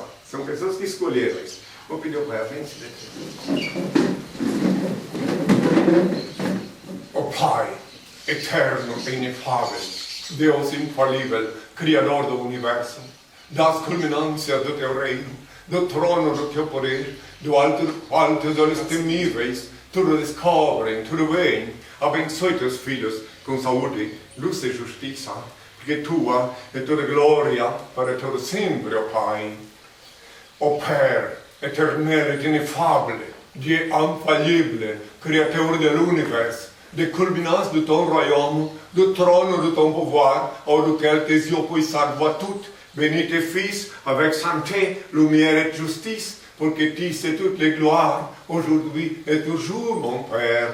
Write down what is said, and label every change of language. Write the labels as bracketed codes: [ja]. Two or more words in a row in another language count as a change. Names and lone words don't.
[pt] São pessoas que escolheram isso. Vou pedir ao Pai a bênção. Ó Pai, eterno e inefável, Deus infalível, Criador do Universo, das culminâncias do Teu reino, do trono do Teu poder, do alto do qual Teus olhos temíveis tudo descobrem, tudo veem. Abençoe Teus filhos com saúde, luz e justiça, porque Tua é toda glória para todo sempre, ó Pai. Ó Pai, eterno e inefável, [fr] Dieu infallible, créateur de l'univers, de culminance de ton royaume, du trône de ton pouvoir, au duquel tes yeux puissants voient tout. Bénis tes fils avec santé, lumière et justice, pour que tu sais toutes les gloires, aujourd'hui et toujours, mon Père.